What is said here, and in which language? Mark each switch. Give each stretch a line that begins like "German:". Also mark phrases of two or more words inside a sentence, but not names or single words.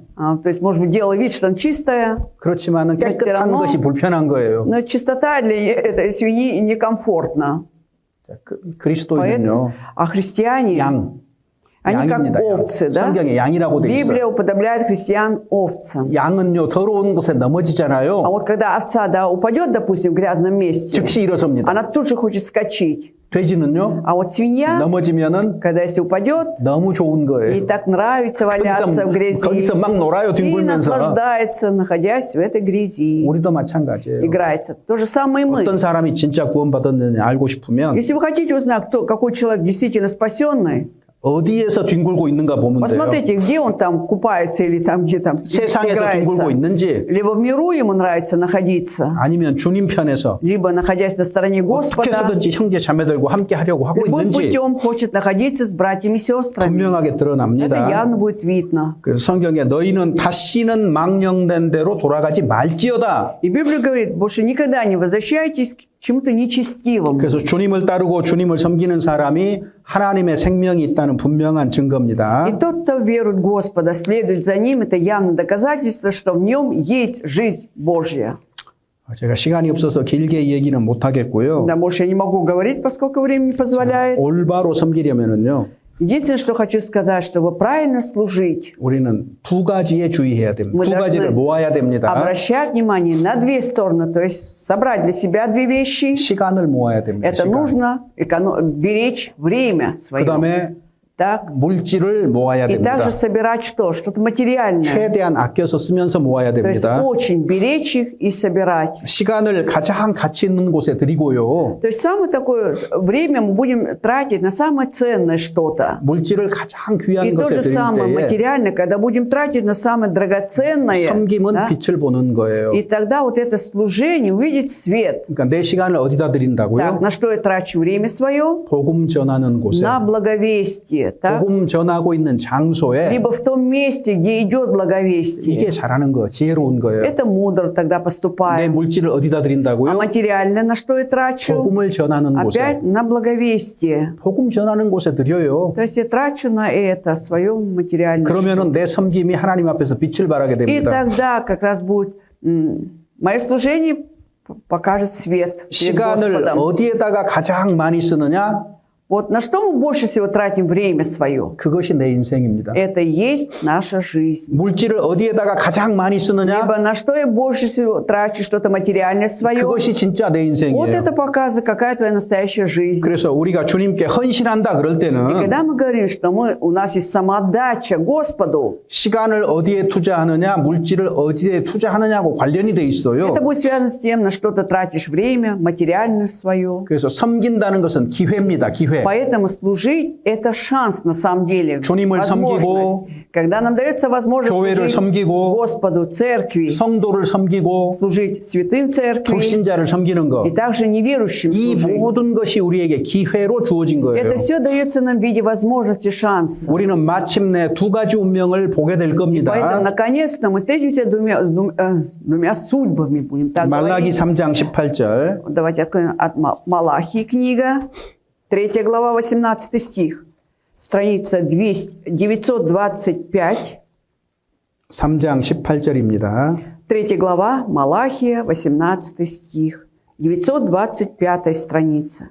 Russian: То есть, может быть, делает вид, что она чистая,
Korean: 그렇지만은
Russian: Но
Korean: 깨끗한
Russian: равно-
Korean: 것이 불편한 거예요.
Russian: но чистота для этой свиньи некомфортна.
Korean: 자, 그리스도인은요,
Russian: А христиане,
Korean: 양,
Russian: они как
Korean: 양입니다. 양.
Russian: овцы, да?
Korean: 성경에 양이라고 돼
Russian: Библия
Korean: 있어요.
Russian: уподобляет христиан овцам.
Korean: 양은요, 더러운 곳에
Russian: А
Korean: 넘어지잖아요.
Russian: вот когда овца, да, упадет, допустим, в грязном месте,
Korean: 즉시 일어섭니다.
Russian: она тут же хочет скачать.
Korean: 돼지는요,
Russian: А вот свинья,
Korean: 넘어지면은
Russian: когда если упадет,
Korean: 너무 좋은
Russian: ей
Korean: 거예요.
Russian: так нравится валяться в грязи.
Korean: 거기서 막 놀아요,
Russian: И
Korean: 뒹굴면서.
Russian: наслаждается, находясь в этой грязи.
Korean: 우리도 마찬가지예요.
Russian: Играется. То же самое и мы.
Korean: 어떤 사람이 진짜 구원받았느냐 알고 싶으면
Russian: Если вы хотите узнать, какой человек действительно спасенный,
Korean: 어디에서 뒹굴고 있는가 보면 돼요.
Russian: посмотрите, где он там купается или там, где там
Korean: 세상에서 뒹굴고
Russian: играется.
Korean: 있는지
Russian: Либо в миру ему нравится находиться,
Korean: 아니면 주님 편에서
Russian: либо находясь на стороне
Korean: 어떻게
Russian: Господа,
Korean: 해서든지 형제 자매들과 함께 하려고 하고
Russian: любым
Korean: 있는지
Russian: путем хочет находиться с братьями и сестрами.
Korean: 분명하게
Russian: Это
Korean: 드러납니다.
Russian: явно будет видно.
Korean: 그래서 성경에 너희는 다시는 망령된 대로 돌아가지 말지어다.
Russian: И Библия говорит, больше никогда не возвращайтесь к чему-то нечестивому.
Korean: 그래서 주님을 따르고 주님을 섬기는 사람이 하나님의 생명이 있다는 분명한 증거입니다.
Russian: И тот, кто верует в Господа, следует за ним, это явное доказательство, что в нем есть жизнь Божья.
Korean: 제가 시간이 없어서 길게 얘기는 못 하겠고요.
Russian: Да, больше я не могу говорить, поскольку время не позволяет.
Korean: 올바로 섬기려면은요.
Russian: Единственное, что хочу сказать, чтобы правильно служить,
Korean: 우리는 두 가지에 주의해야 됩니다.
Russian: Мы
Korean: 두 가지를
Russian: должны
Korean: 모아야 됩니다.
Russian: обращать внимание на две стороны, то есть собрать для себя две вещи.
Korean: 시간을 모아야 됩니다.
Russian: Это
Korean: 시간.
Russian: нужно беречь время свое.
Korean: 그다음에
Russian: Так?
Korean: 물질을 모아야
Russian: И
Korean: 됩니다.
Russian: также собирать что? Что-то материальное.
Korean: 최대한 아껴서 쓰면서 모아야
Russian: То есть
Korean: 됩니다.
Russian: очень беречь их и собирать.
Korean: 시간을 가장 가치 있는 곳에 드리고요.
Russian: То есть самое такое время мы будем тратить на самое ценное что-то.
Korean: 물질을 가장
Russian: И
Korean: 귀한
Russian: то
Korean: 것에
Russian: же
Korean: 드릴
Russian: самое
Korean: 때에
Russian: материальное, когда будем тратить на самое драгоценное.
Korean: 섬김은
Russian: Да?
Korean: 빛을 보는 거예요.
Russian: И тогда вот это служение увидит свет.
Korean: 그러니까 내 시간을 어디다
Russian: Так,
Korean: 드린다고요?
Russian: на что я трачу время свое?
Korean: 복음 전하는 곳에.
Russian: На благовестие. Так?
Korean: 복음 전하고 있는 장소에
Russian: Либо в том месте, где идет
Korean: 이게
Russian: благовестие.
Korean: 잘하는 거, 지혜로운 거예요.
Russian: Это мудро тогда
Korean: 내
Russian: поступаем.
Korean: 물질을 어디다
Russian: А
Korean: 드린다고요?
Russian: материально на что я трачу?
Korean: 복음을 전하는 곳에.
Russian: Опять на благовестие.
Korean: 복음 전하는 곳에 드려요.
Russian: То есть я трачу на это свое материальное.
Korean: 그러면은 내 섬김이 하나님 앞에서 빛을 발하게
Russian: И
Korean: 됩니다.
Russian: тогда как раз будет мое служение покажет свет перед
Korean: 시간을
Russian: Господом.
Korean: 어디에다가 가장 많이 쓰느냐?
Russian: Вот на что мы больше всего тратим время свое?
Korean: 그것이 내 인생입니다.
Russian: Это и есть наша жизнь.
Korean: 물질을 어디에다가 가장 많이 쓰느냐?
Russian: Либо на что я больше всего трачу что-то материальное свое?
Korean: 그것이 진짜 내
Russian: Вот
Korean: 인생이에요.
Russian: это показывает, какая твоя настоящая жизнь.
Korean: 그래서 우리가 주님께 헌신한다 그럴
Russian: И
Korean: 때는
Russian: когда мы говорим, что у нас есть самоотдача Господу,
Korean: 시간을 어디에 투자하느냐, 물질을 어디에 투자하느냐고 관련이 돼 있어요.
Russian: это будет связано с тем, на что ты тратишь время, материальное свое.
Korean: 그래서 섬긴다는 것은 기회입니다. 기회.
Russian: Поэтому служить – это шанс на самом деле.
Korean: 주님을
Russian: возможность. Когда нам дается возможность
Korean: 교회를
Russian: служить
Korean: 섬기고
Russian: Господу, церкви,
Korean: 성도를 섬기고
Russian: служить святым церкви
Korean: 불신자를 섬기는 것.
Russian: и также неверующим
Korean: 이
Russian: служить.
Korean: 모든 것이 우리에게 기회로 주어진 거예요.
Russian: Это все дается нам в виде возможности, шанса.
Korean: 우리는 마침내 두 가지 운명을 보게 될
Russian: Поэтому,
Korean: 겁니다.
Russian: наконец-то, мы встретимся с двумя судьбами, будем так
Korean: 말라기
Russian: говорить.
Korean: 3장 18절.
Russian: Давайте откроем от Малахии книга, 3 глава, 18 стих. Страница 925,
Korean: 3장 18절입니다.
Russian: 3 глава, Малахия, 18 стих, 925 страница.